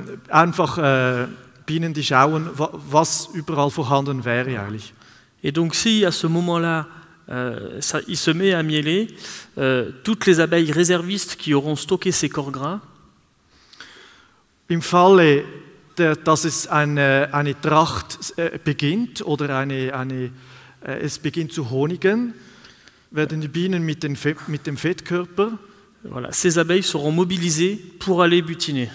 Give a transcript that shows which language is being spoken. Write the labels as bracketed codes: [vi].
[de] Einfach Bienen, die schauen, was überall vorhanden wäre eigentlich. [fr] Et donc si à ce moment-là, il se met à mieler, toutes les abeilles réservistes qui auront stocké ces corps gras, [de] im Falle, dass es eine Tracht beginnt oder es beginnt zu honigen, werden die Bienen mit dem Fettkörper, [fr] voilà, ces abeilles seront mobilisées pour aller butiner.